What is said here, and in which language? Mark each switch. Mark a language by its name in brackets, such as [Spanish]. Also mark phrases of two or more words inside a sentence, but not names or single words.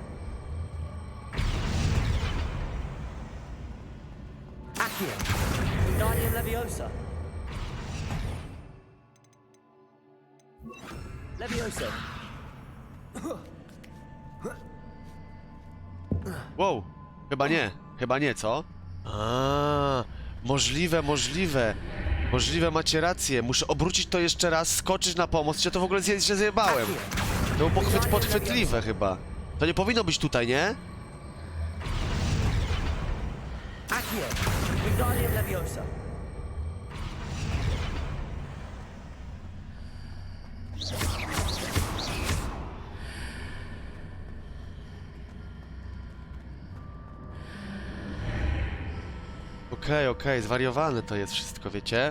[Polish] Accio. Wingardium Leviosa. Leviosa. Wow, chyba nie, co? Możliwe. Możliwe, macie rację. Muszę obrócić to jeszcze raz, skoczyć na pomoc. Ja to w ogóle się zjebałem. To było podchwytliwe chyba. To nie powinno być tutaj, nie? Accio. Wingardium Leviosa. Okej, zwariowane to jest wszystko, wiecie?